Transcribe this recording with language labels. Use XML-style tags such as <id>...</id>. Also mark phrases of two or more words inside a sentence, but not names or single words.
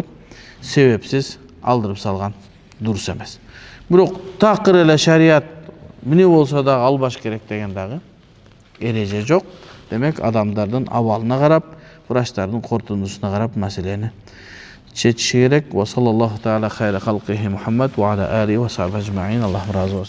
<ky>Себепсиз алдырып салган дурус эмес. Бирок такыр эле шарият эмне болсо дагы албаш керек деген дагы эреже жок. Демек, адамдардын абалына карап, врачтардын кортундусуна карап маселени чечиши керек.</ky> <ar>وصلى الله تعالى خير خلقه محمد وعلى آله وصحبه أجمعين.</ar> <ky>Аллах разы болсун.</ky>